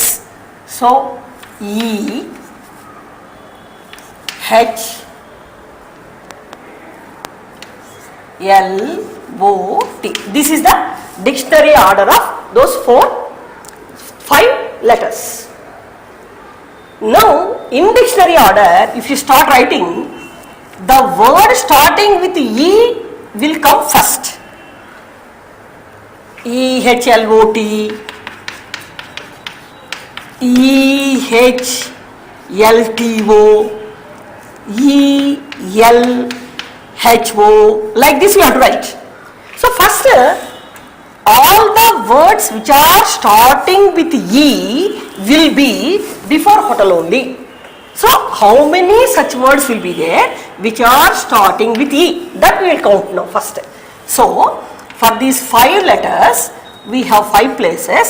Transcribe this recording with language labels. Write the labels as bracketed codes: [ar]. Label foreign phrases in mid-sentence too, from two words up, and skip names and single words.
[en] So E, H, L, O, T. This is the dictionary order of those 5 letters. Now, in dictionary order, if you start writing, the word starting with E will come first. E, H, L, O, T, E, H, L, T, O, E, L, HO, like this we have to write. So first, all the words which are starting with E will be before hotel only. So how many such words will be there which are starting with E? That we will count now first. So for these 5 letters, we have 5 places.